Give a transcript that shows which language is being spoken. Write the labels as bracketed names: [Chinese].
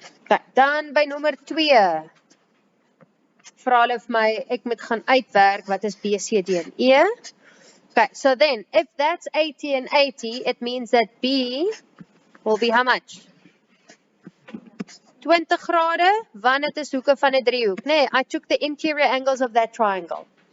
[Afrikaans] Okay, dan by nommer 2. vra hulle vir my, ek moet gaan uitwerk, wat is B, C, D en E. [English] Okay, so then, if that's 80 and 80, it means that B will be how much? [Afrikaans] 20 grade, want het is hoeke van 'n driehoek. Nee, [English] I took the interior angles of that triangle.